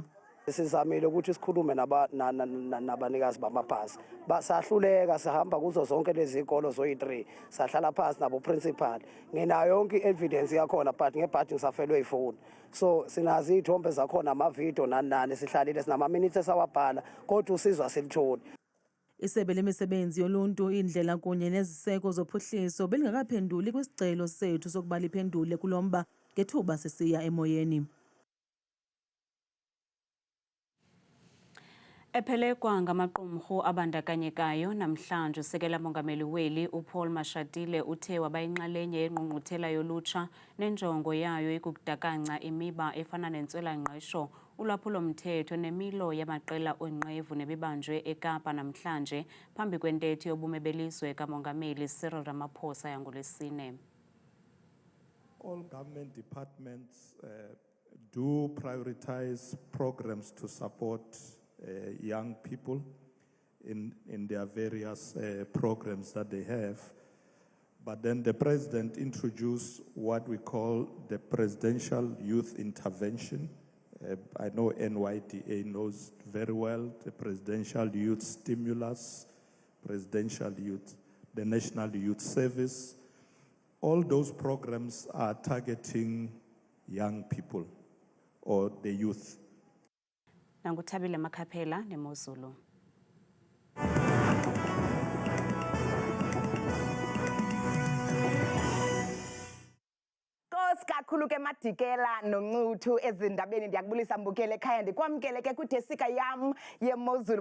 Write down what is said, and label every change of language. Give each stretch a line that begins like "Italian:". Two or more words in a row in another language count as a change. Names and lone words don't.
Zulu: Sizamile ukuthi sikhulume nabanikazi bamabhasi. Sahluleka sihamba kuzo zonke lezi zikolo zoyi3. Sahlala phansi nabo principal. Nginayo yonke evidence yakhona but ngebhadi ngisafelwe ifoni. So sinazi izithombe zakhona amavideo nani sihlalile sinama minutes esawabhala kodwa usizwa silitholi.
Xhosa: Isebe lemisebenzi yoluntu indlela kunye neziseko zophuhliso belingakaphenduli kwisicelo sethu sokuba liphendule kulomba ngethuba sisiya emoyeni. Ephelekwa ngamaqumrhu abandakanyekayo namhlanje usekela mongameli weli uPaul Mashatile uthe wabayinxalenye yengqungquthela yolutsha nenjongo yayo ikukudakanca imiba efana nentswela-ngqesho, ulwaphulo-mthetho nemilo yamaqela onqevu nebibanjwe eKapa namhlanje phambi kwentetho yobume belizwe kamongameli Cyril Ramaphosa yangoLwesine.
English: All government departments do prioritize programs to support young people in their various programs that they have. But then the president introduced what we call the Presidential Youth Intervention. I know NYDA knows very well the Presidential Youth Stimulus, Presidential Youth, the National Youth Service. All those programs are targeting young people or the youth.
Xhosa: Nanguthabile Makhaphela neMozulu. Kakhulu ke Madikela noNcuthu ezindabeni ndiyakubulisa mbukele ekhaya ndikwamkele ke kwidesika yam yeMozulu.